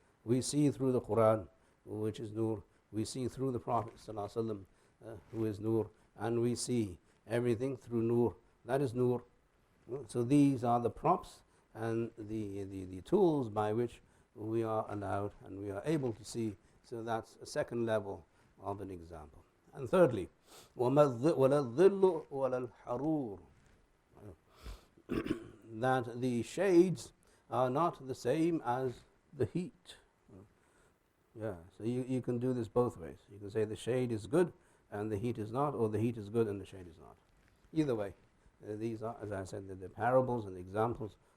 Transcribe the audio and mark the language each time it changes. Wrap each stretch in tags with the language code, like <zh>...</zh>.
<en>We see through the Quran, which is nur. We see through the Prophet sallallahu alaihi wasallam, who is nur. And we see everything through nur. That is nur. So these are the props and the tools by which we are allowed and we are able to see. So that's a second level of an example. And thirdly,</en> <ar>وَلَا الظِّلُّ وَلَا الْحَرُورُ.</ar> <en>That the shades are not the same as the heat. Yeah, so you can do this both ways. You can say the shade is good and the heat is not, or the heat is good and the shade is not. Either way, these are, as I said, the parables and the examples.</en>